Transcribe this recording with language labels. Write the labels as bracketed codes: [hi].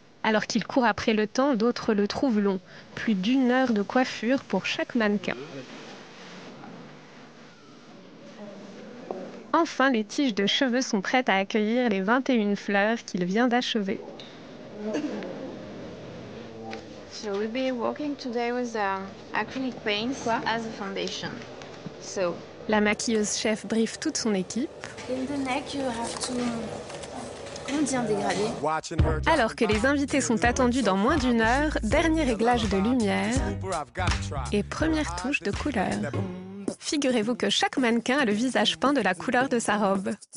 [fr] Alors qu'il court après le temps, d'autres le trouvent long. Plus d'1 heure de coiffure pour chaque mannequin. Enfin, les tiges de cheveux sont prêtes à accueillir les 21 fleurs qu'il vient d'achever. [en] So we'll be working today with acrylic paints as a foundation. So [fr] La maquilleuse chef briefe toute son équipe. [en] in the neck you have to, [fr] comment dire, dégrader. Alors que les invités sont attendus dans moins d'1 heure, dernier réglage de lumière et première touche de couleur. Figurez-vous que chaque mannequin a le visage peint de la couleur de sa robe.